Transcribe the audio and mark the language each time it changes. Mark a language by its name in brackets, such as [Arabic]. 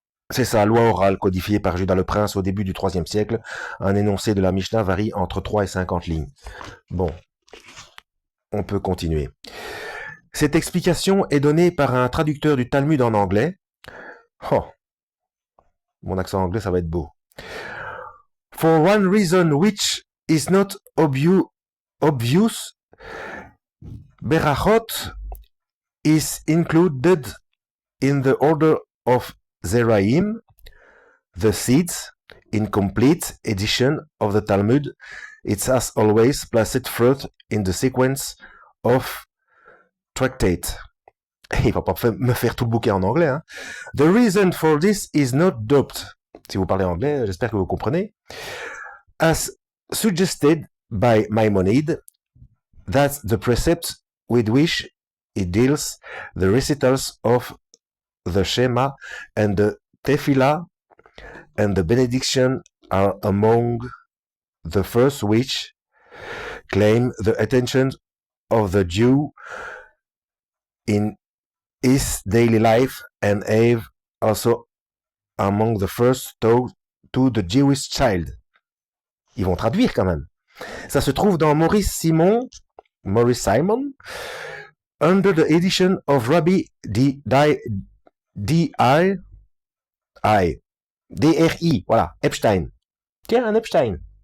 [French] C'est ça, loi orale codifiée par Judas le Prince au début du IIIe siècle. Un énoncé de la Mishnah varie entre 3 et 50 lignes. Bon, on peut continuer. Cette explication est donnée par un traducteur du Talmud en anglais. Oh, mon accent anglais, ça va être beau. [English] For one reason which is not obvious, Berachot is included in the order of Zeraim, the seeds, incomplete edition of the Talmud. It's as always placed first in the sequence of tractate. [French] Il va pas me faire tout le bouquet en anglais. Hein. [English] The reason for this is not doubt. [French] Si vous parlez anglais, j'espère que vous comprenez. [English] As suggested by Maimonides, that's the precept with which it deals the recitals of the Shema and the Tefillah and the benediction are among the first which claim the attention of the Jew in his daily life and have also among the first to the Jewish child. [French] Ils vont traduire quand même. Ça se trouve dans Maurice Simon, [English] under the edition of Rabbi [French] D.R.I. Voilà, Epstein. Tiens, un Epstein.